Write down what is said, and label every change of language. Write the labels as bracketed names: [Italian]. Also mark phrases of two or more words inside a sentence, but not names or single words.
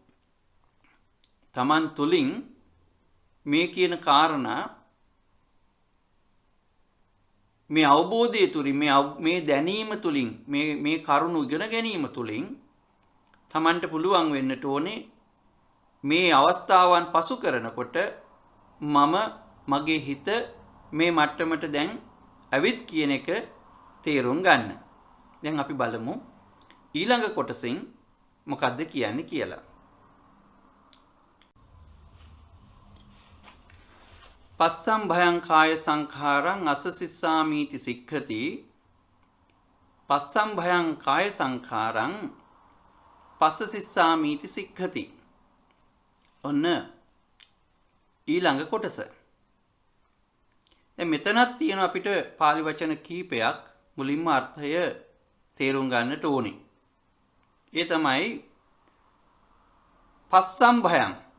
[Sinhala] තමන් තුලින් මේ කියන කාරණා මේ අවබෝධය තුලින් මේ දැනීම තුලින් මේ කරුණු ඉගෙන ගැනීම තුලින් තමන්ට පුළුවන් වෙන්නට ඕනේ මේ අවස්ථාවන් පසු කරනකොට මම මගේ හිත මේ මට්ටමට දැන් ඇවිත් කියන එක තේරුම් ගන්න. දැන් අපි බලමු ඊළඟ කොටසින් මොකද්ද කියන්නේ කියලා. [Pali] පස්සම් භයං කාය සංඛාරං අසසිස්සාමීති සික්ඛති. පස්සම් භයං කාය සංඛාරං පස්සසිස්සාමීති සික්ඛති. [Sinhala] ඔන්න ඊළඟ කොටස. දැන් මෙතනත් තියෙන අපිට පාලි වචන කීපයක් මුලින්ම අර්ථය තේරුම් ගන්නට ඕනේ. ඒ තමයි [Pali] පස්සම් භයං.